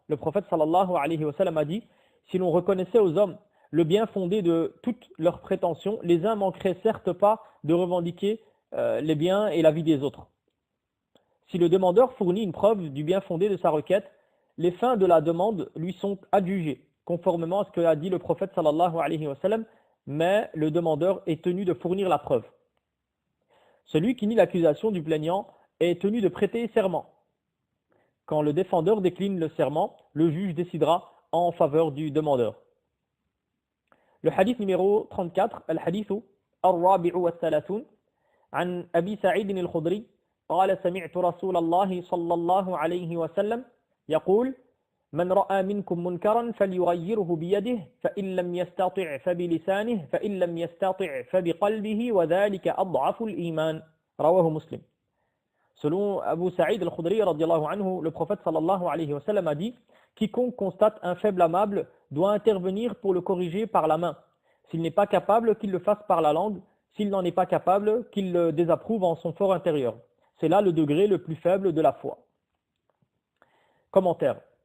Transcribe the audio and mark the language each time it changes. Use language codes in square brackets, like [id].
[fr] Le prophète sallallahu alayhi wa sallam a dit « Si l'on reconnaissait aux hommes le bien fondé de toutes leurs prétentions, les uns manqueraient certes pas de revendiquer les biens et la vie des autres. » Si le demandeur fournit une preuve du bien fondé de sa requête, les fins de la demande lui sont adjugées, conformément à ce que a dit le prophète sallallahu alayhi wa sallam, mais le demandeur est tenu de fournir la preuve. Celui qui nie l'accusation du plaignant est tenu de prêter serment. Quand le défendeur décline le serment, le juge décidera en faveur du demandeur. Le hadith numéro 34, [ar] al-hadith al-rabi'u wa-thalathun, an Abi Sa'id al-Khudri, قال سمعت رسول الله صلى الله عليه وسلم يقول من رأى منكم منكرا فليغيره بيده فإن لم يستطع فبلسانه فإن لم يستطع فبقلبه وذلك أضعف الإيمان رواه مسلم. [fr] Selon Abu Sa'id al-Khudri radiyallahu anhu, le prophète sallallahu alayhi wa sallam a dit quiconque constate un fait blâmable doit intervenir pour le corriger par la main. S'il n'est pas capable, qu'il le fasse par la langue. S'il n'en est pas capable, qu'il le désapprouve en son fort intérieur. C'est là le degré le plus faible de la foi. Commentaire.